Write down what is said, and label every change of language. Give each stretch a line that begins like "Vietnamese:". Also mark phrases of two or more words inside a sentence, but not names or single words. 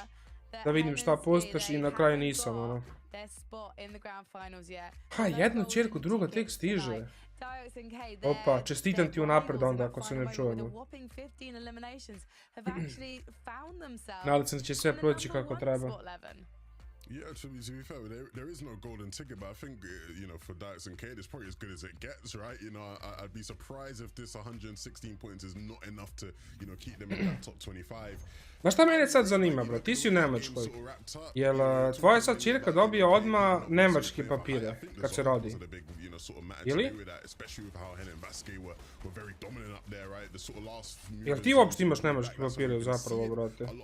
Serbian: Da vidim šta pustaš i na kraju nisam, ono. Ha, jednu ćerku, druga tek stiže. Opa, čestitam ti unapred onda ako se ne čujemo. Nadam se da će sve proći kako treba.
English: Yeah, to be fair, there is no golden ticket, but I think, you know, for Dykes and Cade, it's probably as good as it gets, right? You know, I'd be surprised if this 116 points is not enough to, you know, keep them in that top 25.
Serbian: Znaš šta mene sad zanima, bro? Ti si u Nemačkoj. Jel tvoja sad čirka dobije odmah nemačke papire kad se rodi? Ili? Jel ti uopšte imaš nemačke papire zapravo, brate?